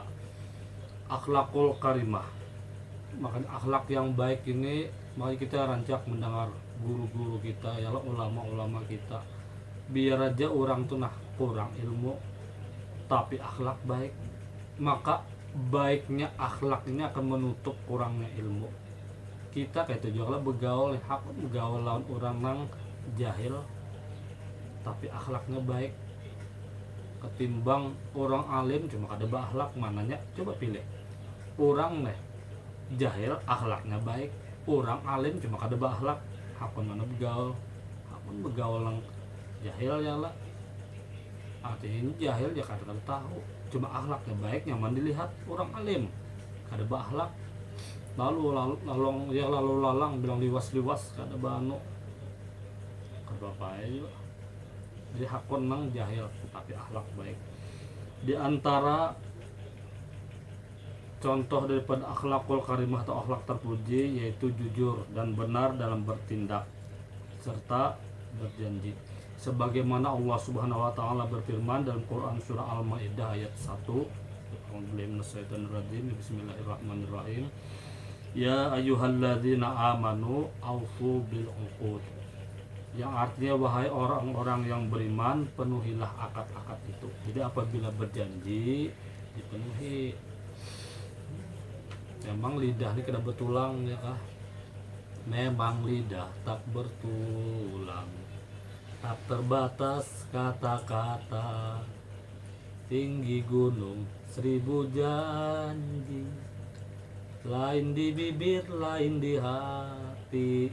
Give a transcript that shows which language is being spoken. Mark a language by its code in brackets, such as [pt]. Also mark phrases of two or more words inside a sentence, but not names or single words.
[ar] الأخلاق الكريمة, [id] makanya akhlak yang baik ini mari kita rancak mendengar guru-guru kita ya ulama-ulama kita. Biar aja orang tuh kurang ilmu tapi akhlak baik, maka baiknya akhlak ini akan menutup kurangnya ilmu kita. [bjn] Kayak itu juga begaul lawan orang nang jahil tapi akhlaknya baik ketimbang orang alim cuma kada berakhlak. Mananya coba pilih orang nih jahil akhlaknya baik, orang alim cuma kada berakhlak. Hakun mana begaul nang jahil ya lah. Artinya jahil ya kada tahu cuma akhlaknya baik nyaman dilihat. Orang alim kada berakhlak lalu lalang bilang liwas kada bano kada apa juga. Jadi hakun nang jahil tapi akhlak baik. [id] Di antara contoh daripada [ar] الأخلاق الكريمة [id] atau akhlak terpuji yaitu jujur dan benar dalam bertindak serta berjanji. Sebagaimana Allah [ar] سبحانه وتعالى [id] berfirman dalam Quran surah Al-Maidah ayat 1. [ar] بسم الله الرحمن الرحيم. يا أيها الذين آمنوا أوفوا بالعقود. [id] Yang artinya wahai orang-orang yang beriman penuhilah akad-akad itu. Jadi apabila berjanji dipenuhi. Memang lidah ini kena bertulang ya kah? Memang lidah tak bertulang, tak terbatas kata-kata, tinggi gunung 1000 janji, lain di bibir lain di hati.